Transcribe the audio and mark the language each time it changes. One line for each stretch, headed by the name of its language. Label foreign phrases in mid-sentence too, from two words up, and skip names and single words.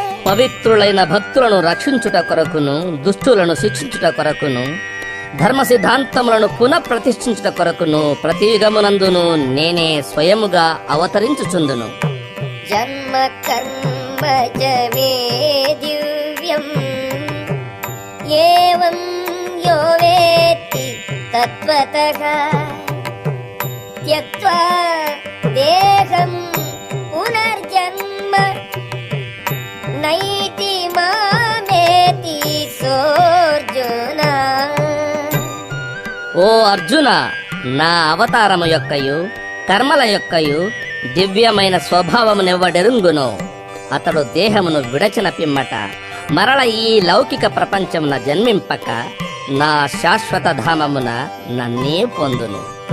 Telugu: పవిత్రులైన భక్తులను రక్షించుట కొరకును, దుష్టులను శిక్షించుట కొరకును, ధర్మ సిద్ధాంతములను పునః ప్రతిష్ఠించుట కొరకును ప్రతి యుగమునందును నేనే స్వయముగా అవతరించుచుందును.
Sanskrit: జన్మ కర్మ చ మే దివ్యం ఏవం యో వేత్తి తత్వతః త్యక్త్వా దేహం పునర్జన్మ నైతి మామేతి సోర్జున.
Telugu: ఓ అర్జున, నా అవతారము యొక్కయు కర్మల యొక్కయు దివ్యమైన స్వభావమునెవ్వడెరుంగునో అతడు దేహమును విడచిన పిమ్మట మరల ఈ లౌకిక ప్రపంచమున జన్మింపక నా శాశ్వత ధామమున నన్నే పొందును.